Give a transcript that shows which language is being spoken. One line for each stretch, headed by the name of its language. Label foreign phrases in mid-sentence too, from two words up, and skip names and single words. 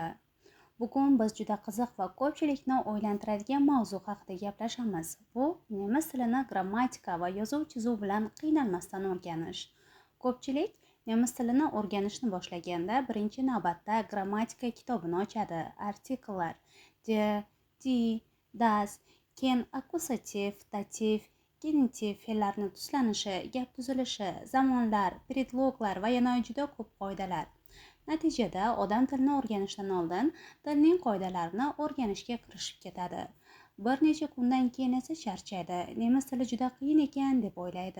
Uzbek: Bugun biz juda qiziq va ko'pchilikni o'ylantiradigan mavzu haqida gaplashamiz. Bu nemis tilini grammatika va yozuv chizuv bilan qiynalmasdan o'rganish. Ko'pchilik nemis tilini o'rganishni boshlaganda birinchi navbatda grammatika kitobini ochadi. Artikllar de, di, das, ken, akkusativ, dativ, genitiv fe'llarni tuslanishi, gap tuzilishi, zamonlar, predloglar va yana juda ko'p qoidalar. Natijada odam tilni o'rganishdan oldin tilning qoidalarini o'rganishga kirishib ketadi. Bir necha kundan keyin esa charchaydi. Nemis tili juda qiyin ekan deb o'ylaydi.